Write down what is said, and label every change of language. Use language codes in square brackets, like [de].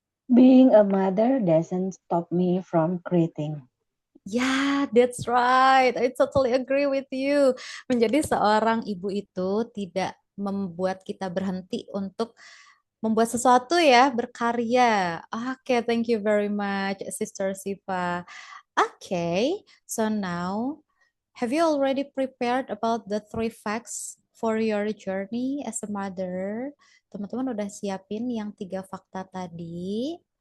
[en] Being a mother doesn't stop me from creating. Ya, that's right. I totally agree with you. [id] Menjadi seorang ibu itu tidak membuat kita berhenti untuk membuat sesuatu ya, berkarya. [en] Oke, thank you very much, Sister Siva. Okay, so now have you already prepared about the 3 facts for your journey as a mother? [id] Teman-teman udah siapin yang 3 fakta tadi?